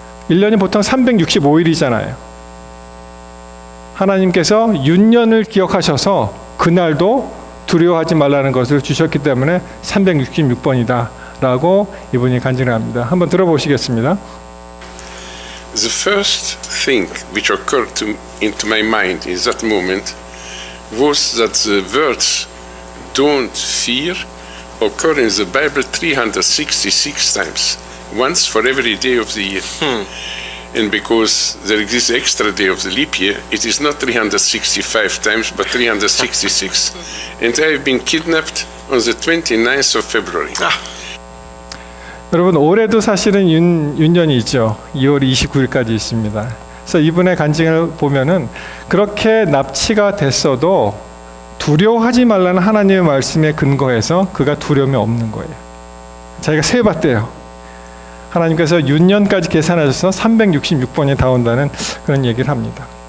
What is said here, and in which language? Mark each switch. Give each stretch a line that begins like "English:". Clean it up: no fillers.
Korean: 1년이 보통 365일이잖아요. 하나님께서 윤년을 기억하셔서 그날도 두려워하지 말라는 것을 주셨기 때문에 366번이다 라고 이분이 간증을 합니다. 한번 들어보시겠습니다.
English: The first thing which occurred into my mind in that moment was that the words "don't fear" occur in the Bible 366 times, once for every day of the year. And because there exists extra day of the leap year, it is not 365 times, but 366. And I have been kidnapped on the 29th of February.
Korean: 여러분 올해도 사실은 윤년이 있죠. 2월 29일까지 있습니다. 그래서 이분의 간증을 보면은 그렇게 납치가 됐어도 두려워하지 말라는 하나님의 말씀에 근거해서 그가 두려움이 없는 거예요. 자기가 세봤대요. 하나님께서 윤년까지 계산하셔서 366번이 다 온다는 그런 얘기를 합니다.